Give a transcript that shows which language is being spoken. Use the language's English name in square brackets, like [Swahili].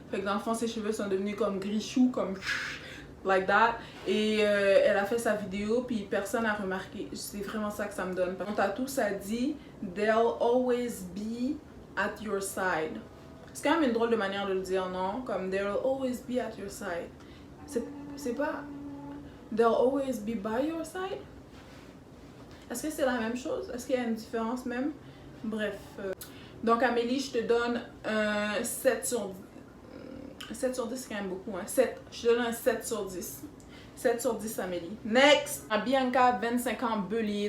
[French] Fait que dans le fond, ses cheveux sont devenus comme gris-chou, comme [English] like that. [French] Et elle a fait sa vidéo puis personne n'a remarqué. C'est vraiment ça que ça me donne. Mon tatou, ça dit « [English] They'll always be at your side ». [French] C'est quand même une drôle de manière de le dire, non? Comme « [English] They'll always be at your side [French] ». C'est pas... [English] They'll always be by your side. [French] Est-ce que c'est la même chose? Est-ce qu'il y a une différence même? Bref. Donc Amélie, je te donne un 7 sur 10. 7 sur 10, c'est quand même beaucoup. Hein? 7. Je te donne un 7 sur 10. 7 sur 10 Amélie. Next! Bianca, 25 ans, Bélier.